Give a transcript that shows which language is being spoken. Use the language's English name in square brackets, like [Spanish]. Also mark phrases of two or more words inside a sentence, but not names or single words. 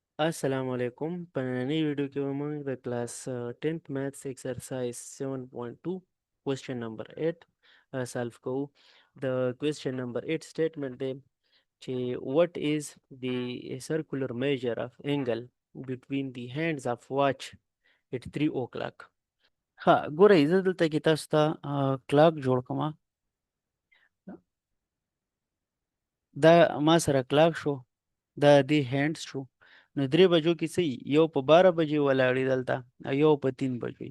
[Pashto] السلام علیکم په نننۍ ویډیو کې به موږ د کلاس [English] 10th maths exercise 7.2 question number 8 solve [Pashto] کوو. [English] د question number 8 statement [Pashto] دی چې [English] what is the circular measure of angle between the hands of watch at 3 o'clock. [Pashto] ها ګورئ زه دلته کې تاسو ته کلاک جوړ کوم. دا ما سره کلاک شو، دا دې هینډز شو. نو 3 بجو کې څه یو په 12 بجې ولاړې دلته او یو په 3 بجې.